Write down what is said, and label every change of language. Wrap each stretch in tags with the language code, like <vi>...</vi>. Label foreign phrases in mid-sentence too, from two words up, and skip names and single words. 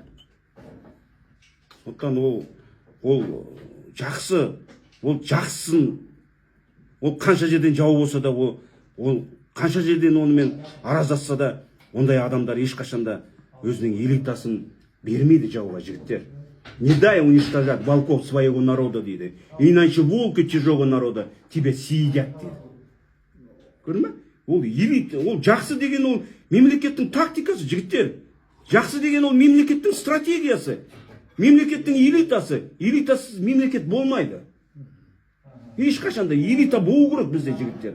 <kk>Сондықтан ол жақсы, ол жақсысын, ол қанша жерден жау болса да, ол қанша жерден онымен араздасса да, ондай адамдар ешқашанда өзінің элитасын бермейді жауға, жігіттер.</kk> <ru>Не дай уничтожать волков своего народа дейді. Иначе волки чужого народа тебя съедят дейді.</ru> <kk>Көрдің бе? Ол элита, ол жақсы деген ол мемлекеттің тактикасы, жігіттер. Жақсы деген ол мемлекеттің стратегиясы. Мемлекеттің элитасы. Элитасыз мемлекет болмайды. Ешқашанда элита болу керек бізде, жігіттер.</kk>